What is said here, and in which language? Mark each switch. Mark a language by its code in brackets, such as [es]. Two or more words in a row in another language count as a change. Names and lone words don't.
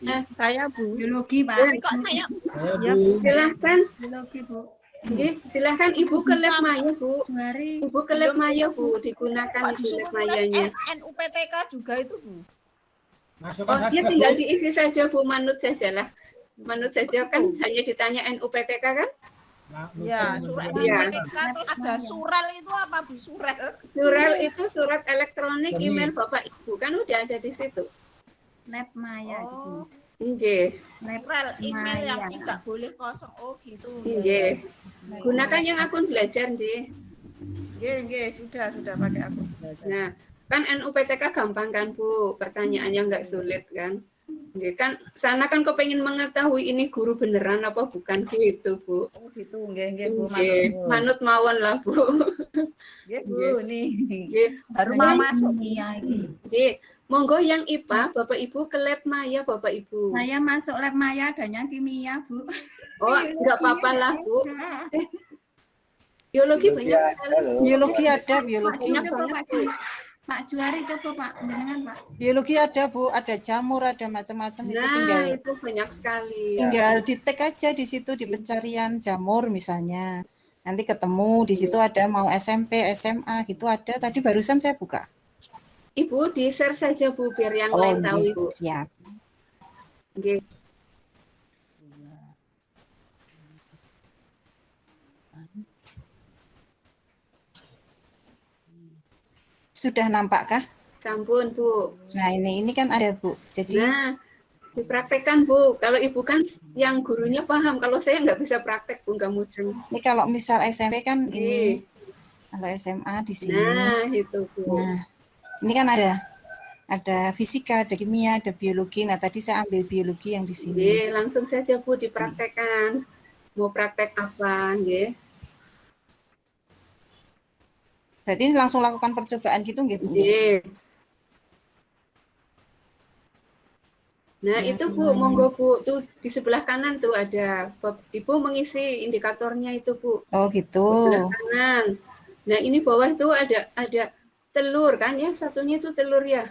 [id] Saya, Bu. Biologi, Pak. Kok saya? Ya, Bu. Silahkan. Biologi, Bu. Nggih, silahkan Ibu ke lab Maya, Bu. Mari. Ibu ke lab Maya, Bu. Digunakan di lab Mayanya. NUPTK juga itu, Bu. Masukkan Oh, dia tinggal diisi saja, Bu. Manut sajalah. Manut saja kan hanya ditanya NUPTK kan? Ya, surat Iya. NUPTK terus ada surel itu apa, Bu? Surel. Surel itu surat elektronik email Bapak Ibu kan udah ada di situ. Lab Maya gitu. Nggih. Surel email yang tidak boleh kosong. Oh, gitu. Nggih. Gunakan yang akun belajar, nggih. Nggih, sudah pakai akun belajar. Nah, kan NUPTK gampang kan, Bu? Pertanyaannya nggak sulit kan? Nggih, kan sana kan kepengen mengetahui ini guru beneran apa bukan gitu, Bu. Oh gitu, nggih Bu. [jv] Nggih, manut mawon lah, Bu. [id] Nggih Bu, nih. Nggih, Baru mau masuk. nggih. Monggo yang IPA, Bapak Ibu ke lab Maya, Bapak Ibu. Saya masuk lab Maya adanya kimia, Bu. Oh, enggak apa-apa lah, Bu. Biologi banyak sekali. Biologi ada, biologi. Coba Pak Juari, coba Pak, dengan Pak. Biologi ada Bu, ada jamur, ada macam-macam itu Nah, itu banyak sekali. tinggal di tag aja di situ di pencarian jamur misalnya. Nanti ketemu di situ ada mau SMP, SMA gitu ada. Tadi barusan saya buka. Ibu di-share saja Bu biar yang lain tahu nggih, Ibu. siap. Nggih. Sudah nampakkah? Sampun, Bu. Nah, ini kan ada, Bu. Jadi Nah, dipraktekkan, Bu. Kalau Ibu kan yang gurunya paham, kalau saya nggak bisa praktek, Bu, nggak mudeng. ini kalau misal SMP kan ini, Nggih. kalau SMA di sini. Nah, itu, Bu. Nah, ini kan ada fisika, ada kimia, ada biologi. Nah, tadi saya ambil biologi yang di sini. Nggih, langsung saja, Bu, dipraktekkan. Mau praktek apa, nggih? Berarti ini langsung lakukan percobaan gitu nggih, Bu? Nggih. Nah, itu Bu, monggo Bu, tuh di sebelah kanan tuh ada. Ibu mengisi indikatornya itu, Bu. Oh, gitu. Sebelah kanan. Nah, ini bawah tuh ada telur kan ya, satunya itu telur ya.